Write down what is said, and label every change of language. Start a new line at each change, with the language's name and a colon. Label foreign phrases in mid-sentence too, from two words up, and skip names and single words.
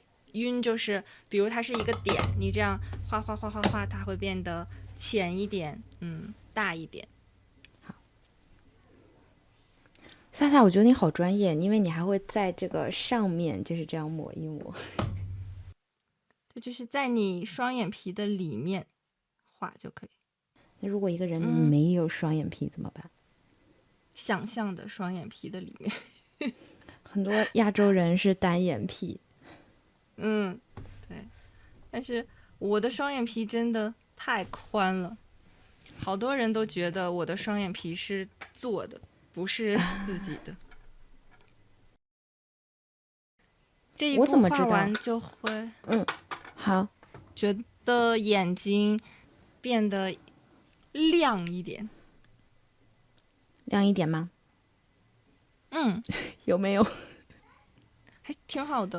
Chinese: 暈就是比如它是一個點，你這樣畫畫畫畫畫，它會變得淺一點，大一點。好，薩薩，我覺得你好專業，因為你還會在這個上面就是這樣抹一抹。這就是在你雙眼皮的裡面畫就可以。那如果一個人沒有雙眼皮怎麼辦？想象的雙眼皮的裡面。很多亞洲人是單眼皮。对，但是我的雙眼皮真的太寬了，好多人都覺得我的雙眼皮是做的，不是自己的。這一步畫完就會，好，覺得眼睛變得亮一點。亮一點嗎？有沒有？還挺好的。